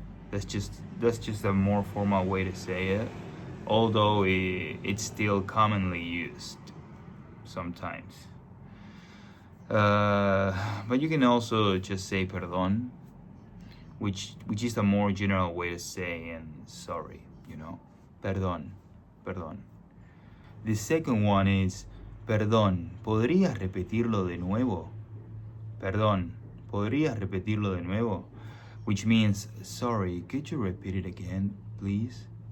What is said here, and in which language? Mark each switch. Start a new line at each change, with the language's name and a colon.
English: That's just a more formal way to say it, although it's still commonly used sometimes. But you can also just say perdón, which is a more general way to say and sorry, Perdón, perdón. The second one is
Spanish: perdón, ¿podrías repetirlo de nuevo? Perdón, ¿podrías repetirlo de nuevo?
English: Which means, sorry, could you repeat it again, please?